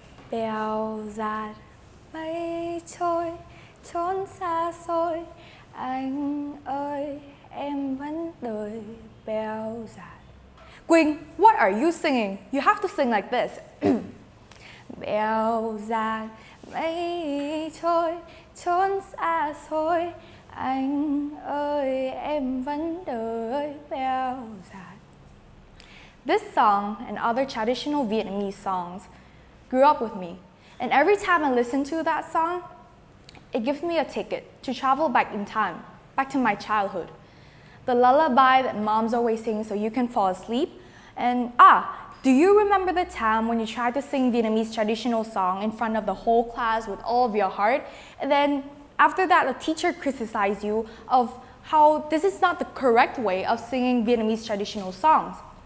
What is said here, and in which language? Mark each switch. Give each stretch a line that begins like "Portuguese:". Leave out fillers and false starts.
Vietnamese: bèo dạt mây trôi chốn xa xôi, anh ơi em vẫn đợi bèo dạt.
English: Quynh, what are you singing? You have to sing like this.
Vietnamese: Bèo dạt mây trôi chốn xa xôi, anh ơi em vẫn đợi bèo dạt.
English: This song and other traditional Vietnamese songs grew up with me, and every time I listen to that song, it gives me a ticket to travel back in time, back to my childhood. The lullaby that moms always sing so you can fall asleep. And do you remember the time when you tried to sing Vietnamese traditional song in front of the whole class with all of your heart, and then after that a teacher criticized you of how this is not the correct way of singing Vietnamese traditional songs?